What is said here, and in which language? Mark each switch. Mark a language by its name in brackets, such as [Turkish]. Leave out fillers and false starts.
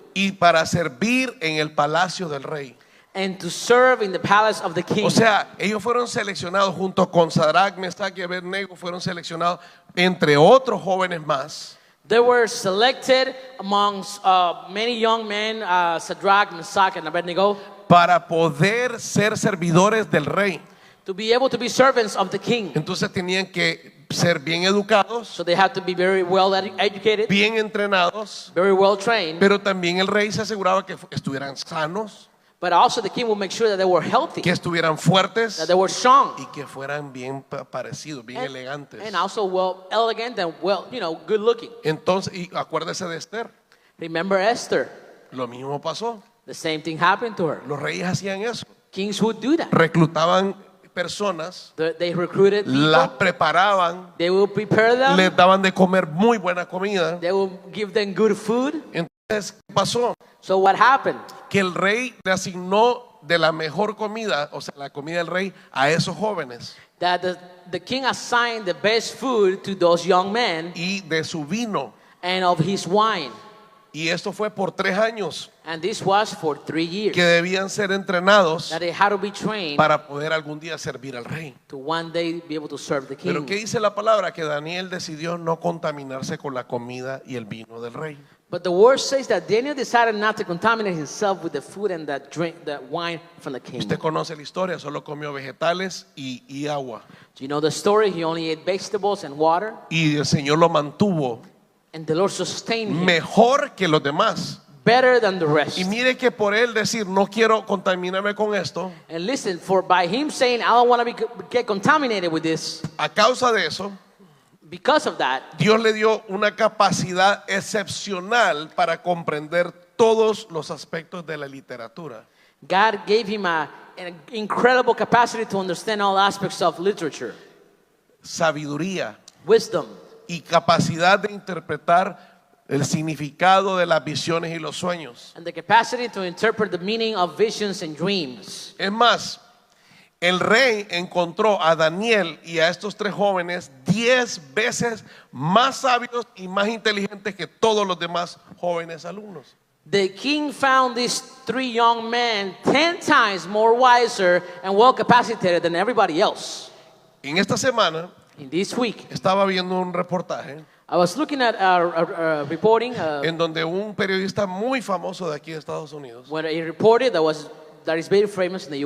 [Spanish] y para servir en el palacio del rey. [English] And to serve in the palace of the king. [Spanish] O sea, ellos fueron seleccionados junto con Sadrach, Mesach y Abednego, fueron seleccionados entre otros jóvenes más. [English] They were selected amongst many young men, Shadrach, Meshach, and Abednego, [Spanish] Para poder ser servidores del rey. [English] to be able to be servants of the king. [Spanish] Entonces tenían que ser bien educados, [English] So they had to be very well educated, [Spanish] bien entrenados, [English] very well trained, [Spanish] pero también el rey se aseguraba que estuvieran sanos, [English] but also the king would make sure that they were healthy, [Spanish] que estuvieran fuertes [English] that they were strong, [Spanish] y que fueran bien parecidos, bien elegantes. [English] and also well elegant and well, good looking. [Spanish] Entonces, y acuérdese de Esther, [English] Remember Esther? [Spanish] lo mismo pasó. [English] The same thing happened to her. [Spanish] Los reyes hacían eso, [English] Kings would do that. [Spanish] reclutaban personas, [English] They recruited [Spanish] las [English] people. [Spanish] preparaban, [English] They would prepare them. [Spanish] les daban de comer muy buena comida. [English] They would give them good food. [Spanish] Entonces, ¿qué pasó? [English] So what happened? [Spanish] Que el rey le asignó de la mejor comida, o sea, la comida del rey, a esos jóvenes [English] That the king assigned the best food to those young men [Spanish] y de su vino. [English] and of his wine. [Spanish] Y esto fue por 3 años [English] And this was for 3 years. [Spanish] que debían ser entrenados [English] That they had to be trained [Spanish] para poder algún día servir al rey. [English] to one day be able to serve the [Spanish] Pero [English] king. [Spanish] ¿qué dice la palabra? Que Daniel decidió no contaminarse con la comida y el vino del rey. [English] But the word says that Daniel decided not to contaminate himself with the food and that wine from the king. [Spanish] Usted conoce la historia, solo comió vegetales y agua. [English] Do you know the story? He only ate vegetables and water, [Spanish] Y el Señor lo mantuvo [English] and the Lord sustained him [Spanish] mejor que los demás. [English] better than the rest. [Spanish] Y mire que por él decir, no quiero contaminarme con esto, [English] And listen, for by him saying, I don't want to get contaminated with this, [Spanish] a causa de eso, [English] because of that, [Spanish] Dios le dio una capacidad excepcional para comprender todos los aspectos de la literatura. [English] God gave him an incredible capacity to understand all aspects of literature, [Spanish] Sabiduría [English] wisdom, [Spanish] y capacidad de interpretar el significado de las visiones y los sueños. [English] and the capacity to interpret the meaning of visions and dreams. [Spanish] Es más, el rey encontró a Daniel y a estos 3 jóvenes 10 veces más sabios y más inteligentes que todos los demás jóvenes alumnos. [English] The king found these 3 young men 10 times more wiser and well capacitated than everybody else. [Spanish] En esta semana [English] In this week, [Spanish] estaba viendo un reportaje [English] I was looking at reporting [Spanish] en donde un periodista muy famoso de aquí de Estados Unidos, [English] when he reported that is very famous in the